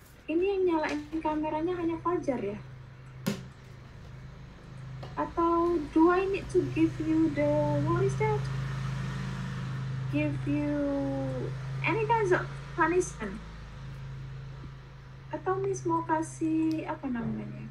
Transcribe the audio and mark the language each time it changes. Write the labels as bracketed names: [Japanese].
[Indonesian] Ini yang nyalain kameranya hanya Fajar, ya? [English] Atau do I need to give you the, what is that? Give you any kinds of punishment? [Indonesian] Atau Miss mau kasih apa namanya?